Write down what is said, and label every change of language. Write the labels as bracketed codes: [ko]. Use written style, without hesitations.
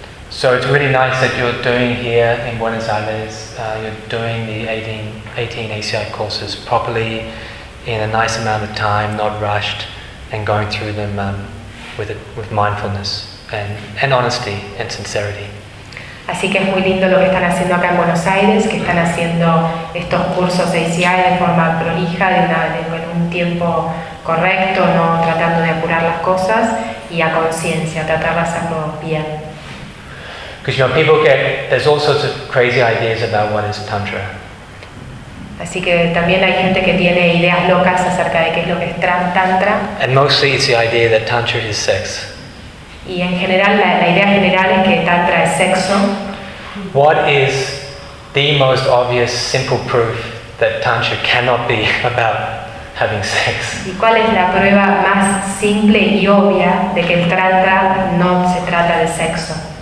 [en] So it's really nice that you're doing here in Buenos Aires, you're doing the 18 ACI courses properly in a nice amount of time, not rushed, and going through them with mindfulness and honesty and sincerity. [es] Así que es muy lindo lo que están haciendo acá en Buenos Aires, que están haciendo estos cursos de ACI de forma prolija, en un tiempo correcto, no tratando de apurar las cosas, y a conciencia, tratar de hacerlo bien. [en] Because you know, people get, there's all sorts of crazy ideas about what is Tantra. [es] Así que también hay gente que tiene ideas locas acerca de qué es lo que es Tantra. [en] And mostly it's the idea that Tantra is sex. [es] Y en general, la idea general es que Tantra es sexo. [en] What is the most obvious simple proof that Tantra cannot be about having sex? [es] ¿Y cuál es la prueba más simple y obvia de que el Tantra no se trata de sexo?